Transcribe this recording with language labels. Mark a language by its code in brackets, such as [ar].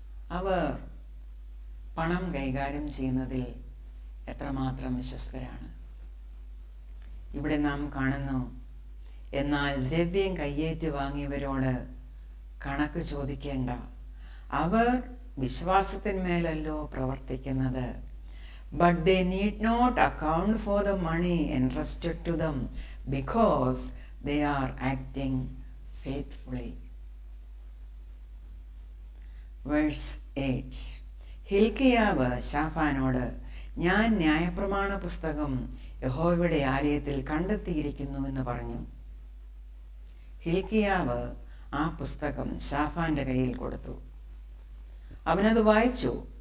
[ml] അവർ പണം കൈകാര്യം ചെയ്യുന്നതിൽ എത്രമാത്രം വിശ്വസ്തരാണ്. ഇവിടെ നാം കാണുന്നു, എന്നാൽ ദ്രവ്യം കയ്യേറ്റ് വാങ്ങിയവരോട് കണക്ക് ചോദിക്കേണ്ട. അവർ വിശ്വാസത്തിന്മേലല്ലോ പ്രവർത്തിക്കുന്നത്. [en] But they need not account for the money entrusted to them because they are acting faithfully. Verse 8. [ml] ഹിൽക്കിയാവ് ഷാഫാനോട്, ഞാൻ ന്യായപ്രമാണ പുസ്തകം യഹോവയുടെ ആലയത്തിൽ കണ്ടെത്തിയിരിക്കുന്നു എന്ന് പറഞ്ഞു. ഹിൽക്കിയാവ് ആ പുസ്തകം ഷാഫാന്റെ കയ്യിൽ കൊടുത്തു. അവനത് വായിച്ചു.